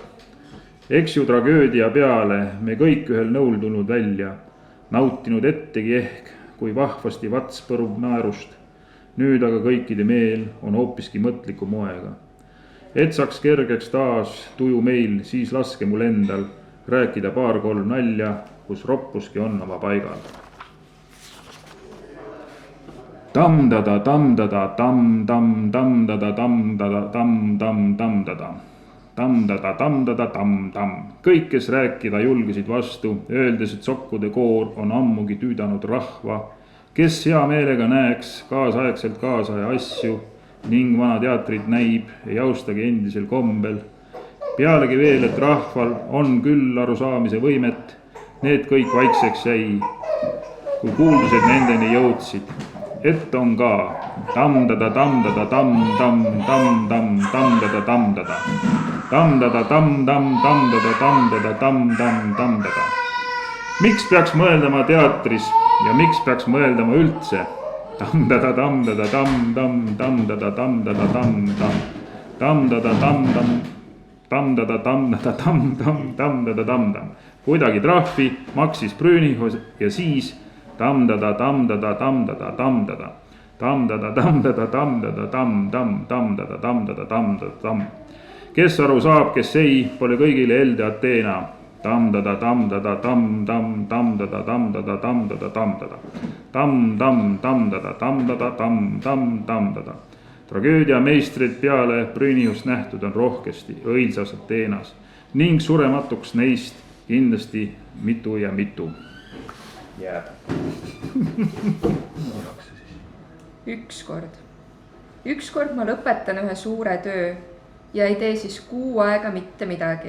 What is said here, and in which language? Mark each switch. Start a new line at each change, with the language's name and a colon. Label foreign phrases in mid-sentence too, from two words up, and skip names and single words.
Estonian: Eks ju tragöödia peale me kõik ühel nõul tulnud välja, nautinud ettegi ehk, kui vahvasti vats põrub naerust. Nüüd aga kõikide meel on hoopiski mõtliku moega. Et saaks kergeks taas tuju meil, siis laske mul endal rääkida 2-3 nalja, kus roppuski on oma paigal. Tamdada, tamdada, tam, tam, tamdada, tamdada, tam, tam, tamdada. Tamdada, tamdada, tam, tam. Kõik, kes rääkida julgesid vastu, öeldes, et sokkude koor on ammugi tüüdanud rahva, kes hea meelega näeks kaasaegselt kaasaja asju ning vana teatrit näib ja jaustagi endisel kombel. Pealegi veel, et rahval on küll arusaamise võimet, need kõik vaikseks jäi, kui kuuldused nendeni jõudsid. Et on ka tamdada, tamdada, tam, tam, tam, tam, tamdada, tamdada. Tamdada, tam, tam, tamdada, tamdada, tam, tam, tamdada. Miks peaks mõeldama teatris ja miks peaks mõeldama üldse? Tamdada, tamdada, tam, tam, tamdada, tamdada, tam, tam. Tamdada, tam, tam, tamdada, tamdada, tam, tam, tamdada, tam, tam. Kuidagi trahvi maksis Brünihos ja siis tamdada, tamdada, tamdada, tamdada. Tamdada, tamdada, tamdada, tam, tam, tamdada, tamdada, tamdada, tam. Kes aru saab, kes ei, pole kõigile elde Ateena. Tamdada, tamdada, tam, tam, tamdada, tamdada, tamdada, tamdada. Tam, tam, tamdada, tamdada, tam, tam, tamdada. Tragöödia meistrid peale Brünihust nähtud on rohkesti õilsas Ateenas ning surematuks neist kindlasti mitu ja mitu jääb. Ükskord ma lõpetan ühe suure töö ja ei tee siis 6 aega mitte midagi.